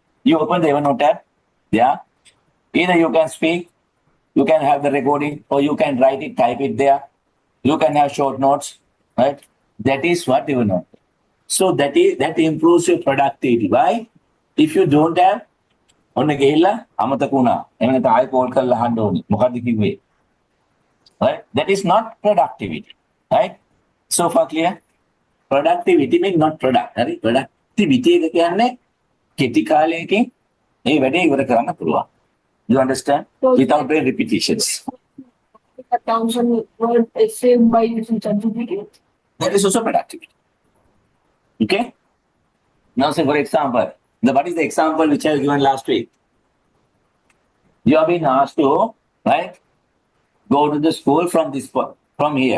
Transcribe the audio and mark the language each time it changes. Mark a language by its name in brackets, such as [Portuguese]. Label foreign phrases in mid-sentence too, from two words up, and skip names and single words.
[English] You open the Evernote app, yeah. Either you can speak, you can have the recording, or you can write it, type it there. You can have short notes, right? That is what Evernote. So that improves your productivity. Why? If you don't have, [Sinhala] ඔන්න ගිහිල්ලා අමතක වුණා. එහෙම නැත්නම් ආයෙ කෝල් කරලා අහන්න ඕනේ. මොකද්ද කිව්වේ? [English] Right? That is not productivity. Right? So far clear? Productivity means not product. [Sinhala] හරි? Productivity එක කියන්නේ කෙටි කාලයකින් මේ වැඩේ ඉවර කරන්න පුළුවන්. [English] You understand? Without doing repetitions. 1,000 word essay by using ChatGPT. That is also productivity. Okay? Now say for example, what is the example which I have given last week? You have been asked to, right, go to the school from here.